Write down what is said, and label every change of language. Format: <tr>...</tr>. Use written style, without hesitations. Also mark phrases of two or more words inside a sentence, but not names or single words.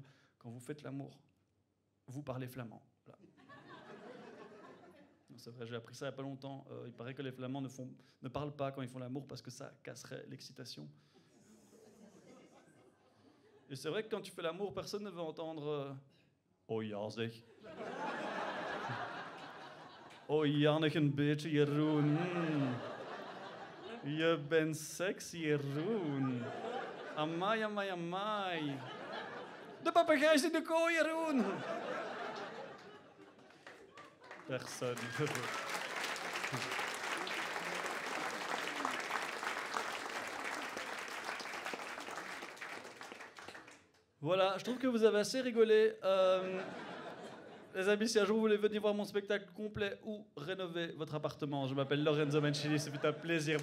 <fr>Quand vous faites l'amour, vous parlez flamand. Voilà. C'est vrai, j'ai appris ça il n'y a pas longtemps. Il paraît que les Flamands ne parlent pas quand ils font l'amour parce que ça casserait l'excitation. Et c'est vrai que quand tu fais l'amour, personne ne veut entendre</fr> <nl>oh ja zeg. Oh ja, nog een beetje Jeroen. Je bent sexy Jeroen. Amai, amai, amai. De papegaai is in de kooi Jeroen.</nl> <fr>Personne. Voilà, je trouve que vous avez assez rigolé. Les amis, si un jour vous voulez venir voir mon spectacle complet ou rénover votre appartement, je m'appelle Lorenzo Mancini, c'est un plaisir.</fr>